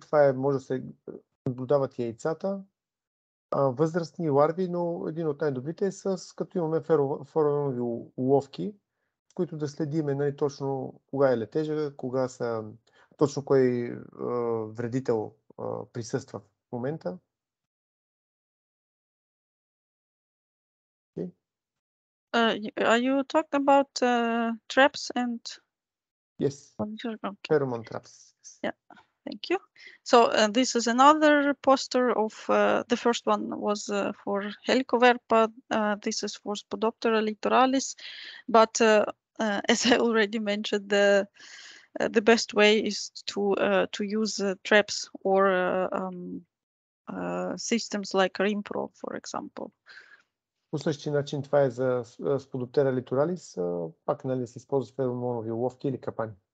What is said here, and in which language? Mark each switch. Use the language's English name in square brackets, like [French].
[Bulgarian] Това може да се наблюдават яйцата, възрастни ларви, но един от най-добрите е като имаме феромонови уловки, с които да следиме, нали, точно кога е летежа, точно кой вредител присъства в момента. [English] Okay. Are you talking about traps and? Yes. Okay. Pheromone traps. Yeah. Thank you. So this is another poster of the first one was for Helicoverpa. This is for Spodoptera littoralis. But as I already mentioned, the best way is to use traps or systems like Rimpro, for example. [Bulgarian] По същия начин това е за Spodoptera littoralis. Пак нали се използва феромонови уловки или капани.